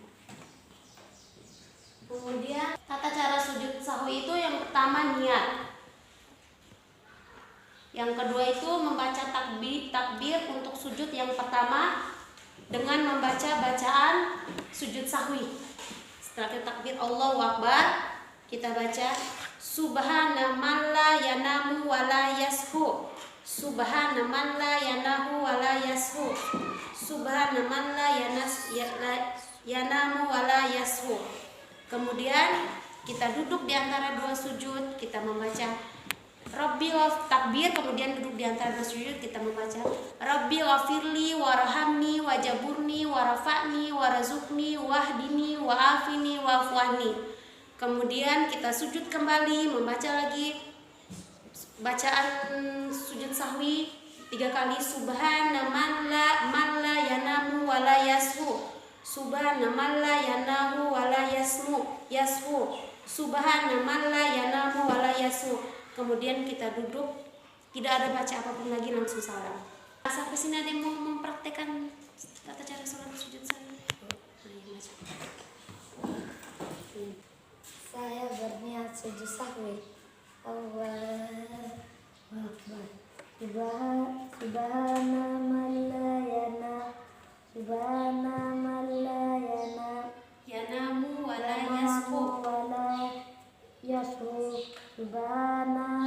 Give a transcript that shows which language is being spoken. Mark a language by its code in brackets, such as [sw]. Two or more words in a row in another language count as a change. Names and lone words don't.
[id] Kemudian tata cara sujud sahwi itu yang pertama niat. Yang kedua itu membaca takbir untuk sujud yang pertama dengan membaca bacaan sujud sahwi. Setelah kita takbir [ar] الله أكبر, [id] kita baca [ar] سبحان من لا ينام ولا يسهو. سبحان من لا ينهو ولا يسهو. سبحان من لا ينام ولا يسهو. [id] Kemudian kita duduk di antara dua sujud, kita membaca Rabbi takbir, kemudian duduk di antara dua sujud kita membaca [ar] رب اغفرلي وارحمني واجبرني وارفعني وارزقني واهدني وعافني واعف عني. [id] Kemudian kita sujud kembali, membaca lagi bacaan sujud sahwi 3 kali. [ar] سبحان من لا ينام ولا يسهو. سبحان من لا ينام ولا يسهو. سبحان من لا ينام ولا يسو. [id] Kemudian kita duduk, tidak ada baca apapun lagi, langsung salam. Sampai sini ada yang mau mempraktekkan tata cara sholat sujud sahwi? Saya berniat sujud sahwi. [ar] الله أكبر. سبحان من لا ينا. سبحان من لا ينا. ينام ولا يسو. ولا يسهو. سبحان